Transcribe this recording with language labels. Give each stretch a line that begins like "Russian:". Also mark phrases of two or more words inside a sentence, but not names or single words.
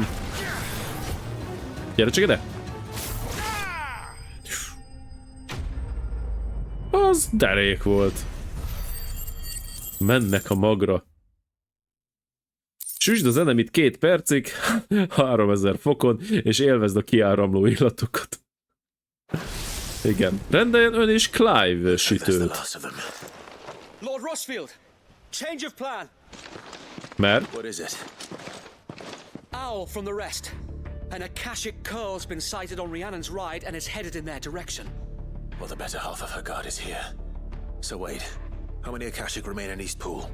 Hungarian: Gyere csak ide! Az derék volt. Mennek a magra. Süsd az enemit 2 percig, 3000 fokon, és élvezd a kiáramló illatokat. Igen. Rendeljen ön is Clive sütőt.
English: Lord Rossfield, change of plan.
Hungarian: Mert?
English: What is it? Owl from the rest. An Akashic curl's been sighted on Rhiannon's ride and is headed in their direction. Well, the better half of her guard is here. So wait, how many Akashic remain in East Pool?